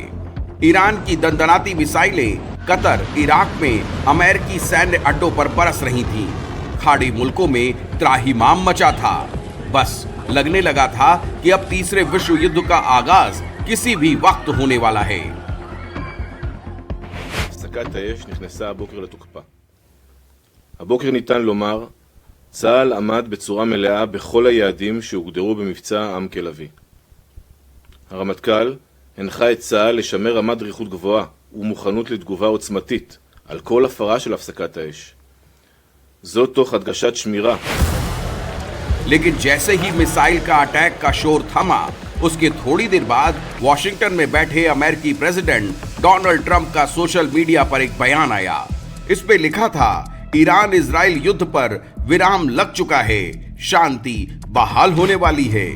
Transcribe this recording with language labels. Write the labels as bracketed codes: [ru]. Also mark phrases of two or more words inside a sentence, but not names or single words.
[hi] ईरान की दंदनाती मिसाइलें कतर, इराक में अमेरिकी सैन्य अड्डों पर बरस रही थीं। खाड़ी मुल्कों में त्राहिमाम मचा था। बस लगने लगा था कि अब तीसरे विश्व युद्ध का आगाज किसी भी वक्त होने वाला है। [he] הפסקת האש נכנסה הבוקר לתוקפה. הבוקר ניתן לומר, צה"ל עמד בצורה מלאה בכל היעדים שהוגדרו במבצע עם כלביא. הרמטכ"ל הנחה את צה"ל לשמר רמת דריכות גבוהה ומוכנות לתגובה עוצמתית על כל הפרה של הפסקת האש. זאת תוך הדגשת שמירה. [hi] लेकिन जैसे ही मिसाइल का अटैक का शोर थमा, उसके थोड़ी देर बाद वॉशिंगटन में बैठे अमेरिकी प्रेसिडेंट डोनाल्ड ट्रंप का [en] social media [hi] पर एक बयान आया। इस पे लिखा था, ईरान इजराइल युद्ध पर विराम लग चुका है, शांति बहाल होने वाली है।